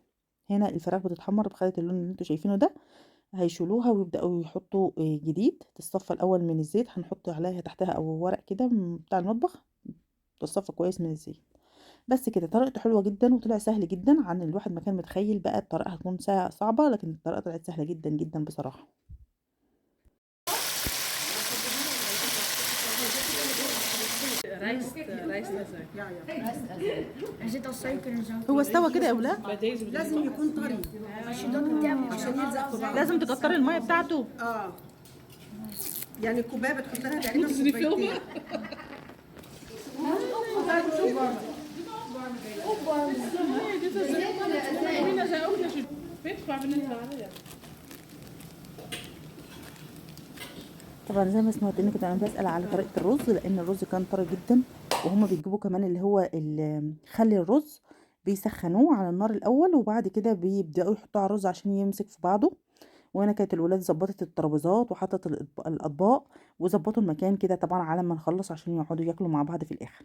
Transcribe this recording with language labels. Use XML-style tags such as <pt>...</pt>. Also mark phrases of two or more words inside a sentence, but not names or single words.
<ar>هنا الفراخ بتتحمّر بخدت اللون اللي أنتم شايفينه ده، هيشيلوها ويبدأوا يحطوا جديد، تتصفّى الأول من الزيت، هنحط عليها تحتها أو ورق كده بتاع المطبخ، تتصفّى كويس من الزيت. بس كده، طريقته حلوة جدًا وطلع سهل جدًا عن الواحد ما كان متخيّل بقى الطريقة هتكون صعبة، لكن الطريقة طلعت سهلة جدًا، جدًا بصراحة.</ar> <nl>Rijst, rijst en zo. Ja, ja. Er zit al suiker en zo.</nl> <ar>هو استوى كده يا ولاد؟</ar> <nl>Bij deze bedoel</nl> <ar>لازم يكون طري</ar> <nl>Als je dat niet hebt,</nl> <ar>عشان يلزق في بعض. لازم تكتري المَيّة بتاعته. اه يعني الكوبايه بتحط لها تقريبا كوبايتين.</ar> <nl>Nee, dit is Nina zei ook dat je weet waar we net waren. Ja.</nl> <ar>طبعًا زي ما سمعتوني كده أنا باسأل على طريقة الرز، لإن الرز كان طري جدًا، وهُم بيجيبوا كمان اللي هو خَلّ الرز بيسخّنوه على النار الأول، وبعد كده بيبدأوا يحطوه على الرز عشان يمسك في بعضه. وهنا كانت الولاد ضبّطت الترابيزات وحطت الأطباق وضبّطوا المكان كده طبعًا على ما نخلّص عشان يقعدوا ياكلوا مع بعض في الآخر.</ar>